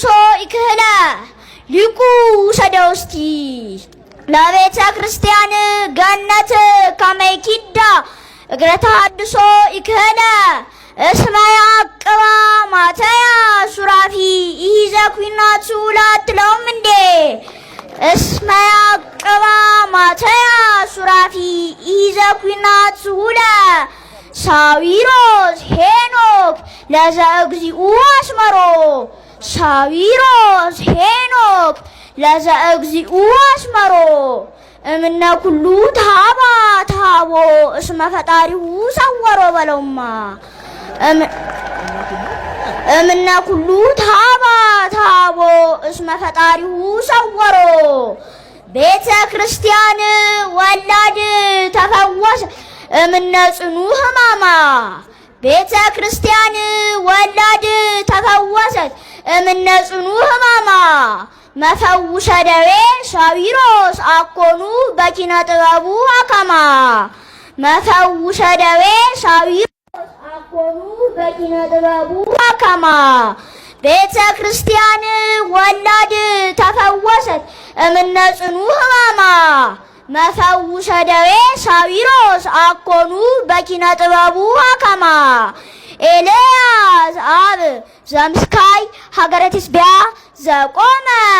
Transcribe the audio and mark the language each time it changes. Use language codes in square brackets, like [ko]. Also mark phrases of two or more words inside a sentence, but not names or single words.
[gez] ይክህለ ሊቁ ሰደውስቲ ለቤተ ክርስቲያን ገነት ከመይኪዳ እግረ ተሐድሶ ይክህለ እስመ ያዕቅባ ማትያስ ሱራፊ ይዘ ኩናቱ [am] ላትለውም እንዴ [gez] እስመ ያዕቅባ ማትያስ ሱራፊ ይዘ ኩናቱ ለ ሳዊሮስ ሄኖክ ለዘእግዚኡ አስመሮ ሳዊሮስ ሄኖክ ለዘእግዚኡ አስመሮ እምነ ኩሉ ታባ ታቦ እስመ ፈጣሪሁ ሰወሮ በለውማ እምነ ኩሉ ታባ ታቦ እስመ ፈጣሪሁ ሰወሮ ቤተ ክርስቲያን ወላድ ተፈወሰ እምነ ጽኑ ሕማማ ቤተ ክርስቲያን ወላድ ተፈወሰት እምነ ጽኑ ሕማማ መፈውሰ ደዌ ሳዊሮስ አኮኑ በኪነ ጥበቡ አከማ መፈውሰ ደዌ ሳዊሮስ አኮኑ በኪነ ጥበቡ አከማ ቤተ ክርስቲያን ወላድ ተፈወሰት እምነ ጽኑ ሕማማ መፈውሰ ደዌ ሳዊሮስ አኮኑ በኪነ ጥበቡ አከማ ኤልያስ አብ ዘምስካይ ሀገረ ትስብያ ዘቆመ